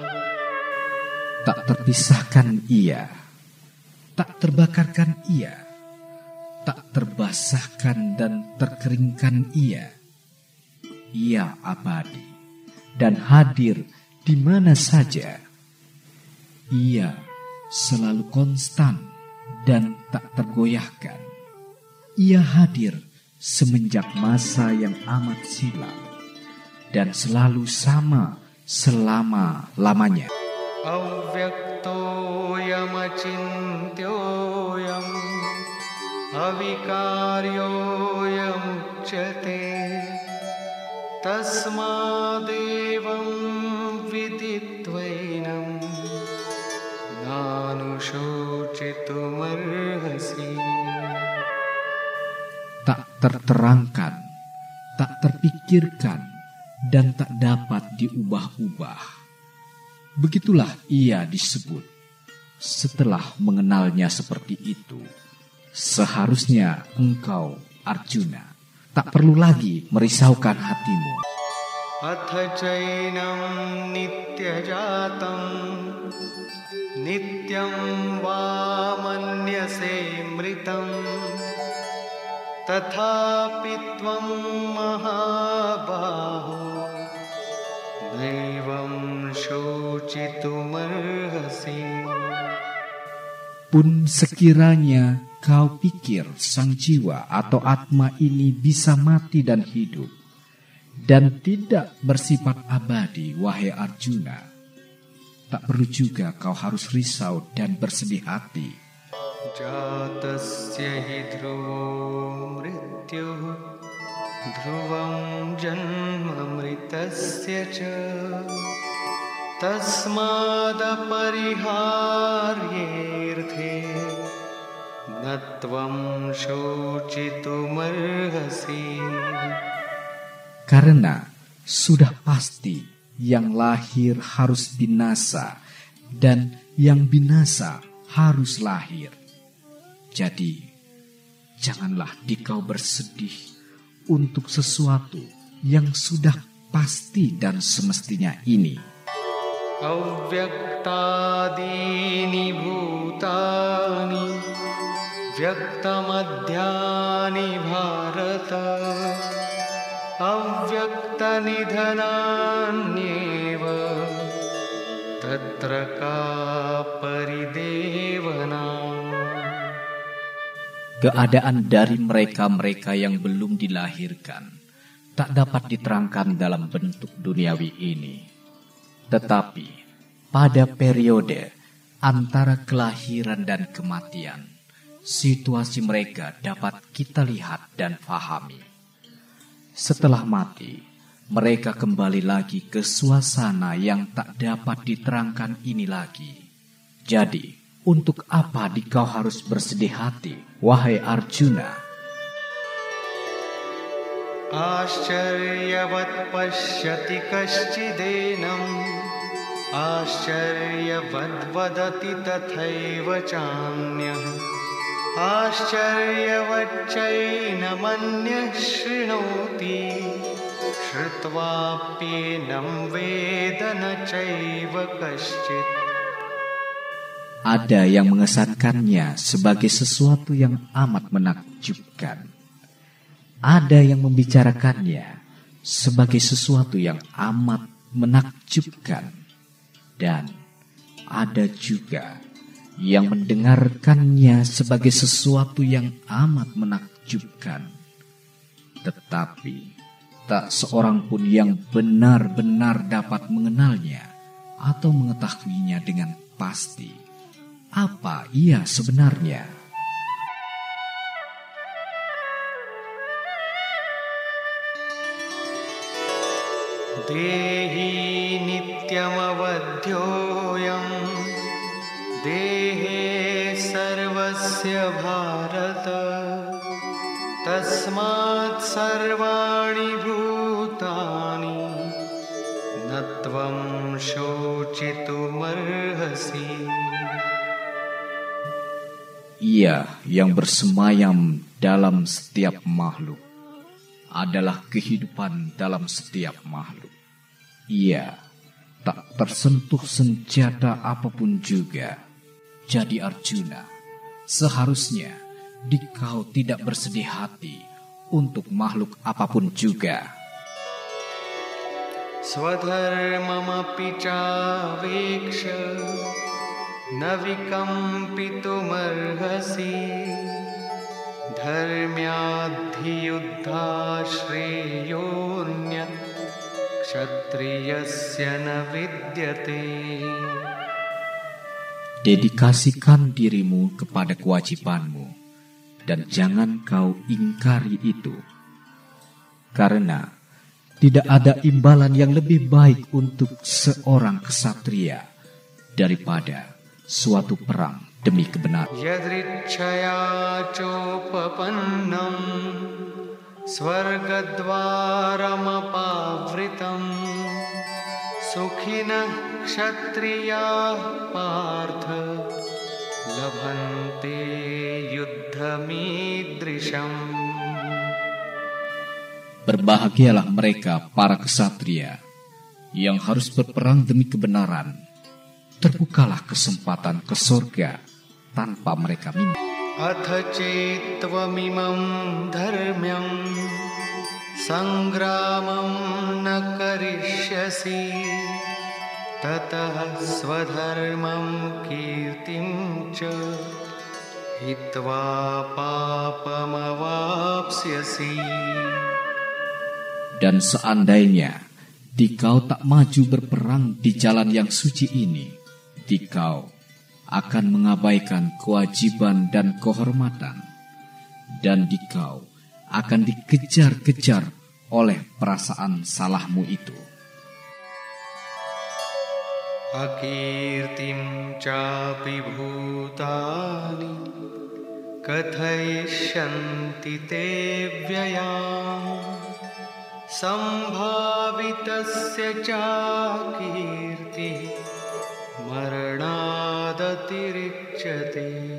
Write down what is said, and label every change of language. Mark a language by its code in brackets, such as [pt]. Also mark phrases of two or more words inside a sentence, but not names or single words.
[id] Tak terpisahkan ia, tak terbakarkan ia, tak terbasahkan dan terkeringkan ia. Ia abadi dan hadir di mana saja. Ia selalu konstan dan tak tergoyahkan. Ia hadir semenjak masa yang amat silam dan selalu sama selama-lamanya. [sa] अव्यक्तोऽयम् अचिन्त्योऽयम्, अविकार्योऽयम् उच्यते, तस्मादेवम् विदित्वैनम्, नानुशोचितुमर्हसि. [id] Tak terterangkan, tak terpikirkan, dan tak dapat diubah-ubah. Begitulah ia disebut. Setelah mengenalnya seperti itu, seharusnya engkau, Arjuna, tak perlu lagi merisaukan hatimu. [sa] अथ चैनम् नित्यजातम्, नित्यम् वा मन्यसे मृतम्, तथापि त्वम् महाबाहो, नैवम् शोचितुमर्हसि. [id] Pun sekiranya kau pikir sang jiwa atau atma ini bisa mati dan hidup, dan tidak bersifat abadi, wahai Arjuna, tak perlu juga kau harus risau dan bersedih hati. [sa] जातस्य हि ध्रुवो मृत्युः, ध्रुवम् जन्म मृतस्य च, तस्माद परिहार्येऽर्थे, नत्वम् शोचितुमर्हसि. [id] Karena sudah pasti yang lahir harus binasa dan yang binasa harus lahir. Jadi janganlah dikau bersedih untuk sesuatu yang sudah pasti dan semestinya ini. [sa] अव्यक्तादीनि भूतानि व्यक्तमध्यानि भारत, अव्यक्तनिधनान्येव तत्र का परिदेवना. [id] Keadaan dari mereka-mereka yang belum dilahirkan tak dapat diterangkan dalam bentuk duniawi ini. Tetapi pada periode antara kelahiran dan kematian, situasi mereka dapat kita lihat dan fahami. Setelah mati, mereka kembali lagi ke suasana yang tak dapat diterangkan ini lagi. Jadi, untuk apa dikau harus bersedih hati, wahai Arjuna? [sa] आश्चर्यवत् पश्यति कश्चिदेनम्, आश्चर्यवत् वदति तथैव चान्यः, आश्चर्यवत् चैनमन्यः शृणोति, श्रुत्वाप्येनम् वेद न चैव कश्चित्. [id] Ada yang mengesankannya sebagai sesuatu yang amat menakjubkan. Ada yang membicarakannya sebagai sesuatu yang amat menakjubkan. Dan ada juga yang mendengarkannya sebagai sesuatu yang amat menakjubkan. Tetapi tak seorang pun yang benar-benar dapat mengenalnya atau mengetahuinya dengan pasti apa ia sebenarnya. [sa] देही नित्यम् अवध्योऽयम् देहे सर्वस्य भारत तस्मात् सर्वाणि भूतानि नत्वम् शोचितुमर्हसि. [id] Ia yang bersemayam dalam setiap makhluk adalah kehidupan dalam setiap makhluk. Ia tak tersentuh senjata apapun juga. Jadi Arjuna, seharusnya dikau tidak bersedih hati untuk makhluk apapun juga. [sa] स्वधर्ममपि चावेक्ष्य नविकम्पितुमर्हसि धर्म्याधियुद्ध श्रेयोन्यत् क्षत्रियस्य न विद्यते. [id] Dedikasikan dirimu kepada kewajibanmu dan jangan kau ingkari itu. Karena tidak ada imbalan yang lebih baik untuk seorang ksatria daripada suatu perang demi kebenaran. [sa] यदृच्छया चोपपन्नम् स्वर्गद्वारमपावृतम् सुखिनः क्षत्रियाः पार्थ लभन्ते युद्धमीदृशम्. [id] Berbahagialah mereka para ksatria yang harus berperang demi kebenaran. Terbukalah kesempatan ke surga tanpa mereka minta. [sa] अथ चेत्त्वमिमम् धर्म्यम् संग्रामम् न करिष्यसि ततः स्वधर्मम् कीर्तिम् च हित्वा पापमवाप्स्यसि. [id] Dan seandainya dikau tak maju berperang di jalan yang suci ini, dikau akan mengabaikan kewajiban dan kehormatan, dan dikau akan dikejar-kejar oleh perasaan salahmu itu. [sa] अकीर्तिम् चापि भूतानि कथयिष्यन्ति ते व्ययम् सम्भावितस्य चाकीर्तिः मरणादतिरिच्यते.